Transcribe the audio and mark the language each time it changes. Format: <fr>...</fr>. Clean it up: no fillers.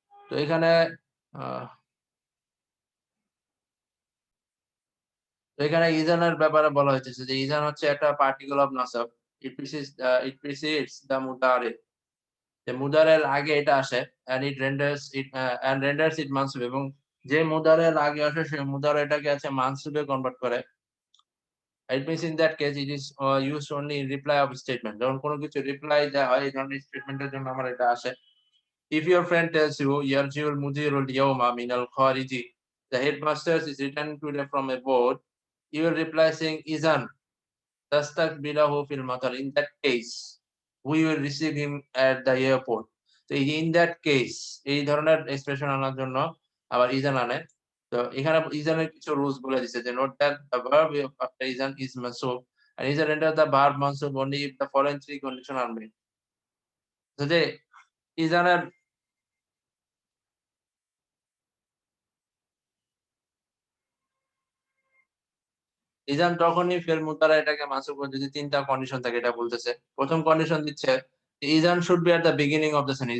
<bn>তো এখানে আ তো এখানে ইজানের ব্যাপারে বলা হইতেছে যে ইজান হচ্ছে একটা particle of নাসাব।</bn> <en>it precedes the</en> <bn>মুদারে। যে মুদারের আগে এটা আসে</bn> <en>and renders it</en> <bn>মানসুব, এবং যে মুদারের আগে আসে সে মুদার এটাকে আছে মানসুবে কনভার্ট করে।</bn> <en>It means in that case it is used only in reply of statement.</en> <bn>যখন কোন কিছু রিপ্লাই দেয়া হয় এই ধরনের স্টেটমেন্টের জন্য আমার এটা আসে।</bn> <en>If your friend tells you</en> <ar>yarji'ul mudirul yawma minal khariji,</ar> <en>the headmaster is returning today from abroad, you will reply saying</en> <ar>izan tastakbilahu fil matar.</ar> <en>In that case, we will receive him at the airport.</en> <bn>তো এই যে</bn> <en>in that case</en> <bn>এই ধরনের expression আনার জন্য আবার ইজান আনে। তো এখানে ইজানের কিছু রুলস বলে দিছে যে</bn> <en>note that the verb after izan is mansub and izan renders the verb mansub only if the following three conditions are met.</en> <bn>যদি ইজানের ইজান তখনই ফেল মুতারা এটাকে মানসুব করে যদি ৩ টা কন্ডিশন থাকে, এটা বলতেছে। ১ম কন্ডিশন দিচ্ছে</bn> <en>ইজান should be at the beginning of the sentence.</en>